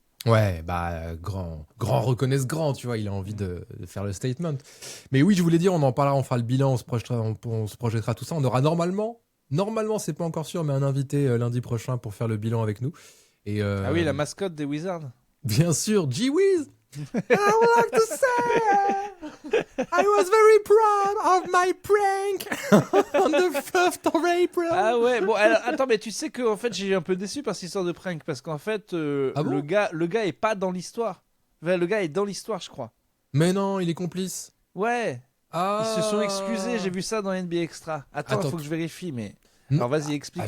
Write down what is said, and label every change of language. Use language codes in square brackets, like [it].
[fr] Ouais, grand reconnaisse grand, tu vois, il a envie de faire le statement. Mais oui, je voulais dire, on en parlera, on fera le bilan, on se projettera tout ça. On aura normalement, c'est pas encore sûr, mais un invité lundi prochain pour faire le bilan avec nous. Et, ah oui, la mascotte des Wizards. Bien sûr, G-Wiz. [en] I would like to say I was very proud of my prank on the 1st of April. [fr] Ah ouais, bon, alors, attends, mais tu sais que en fait, j'ai un peu déçu par cette histoire de prank parce qu'en fait, le gars est pas dans l'histoire. Enfin, le gars est dans l'histoire, je crois. Mais non, il est complice. Ouais. Ah. Ils se sont excusés, j'ai vu ça dans NBA Extra. Attends, il faut que je vérifie, mais... Alors vas-y, explique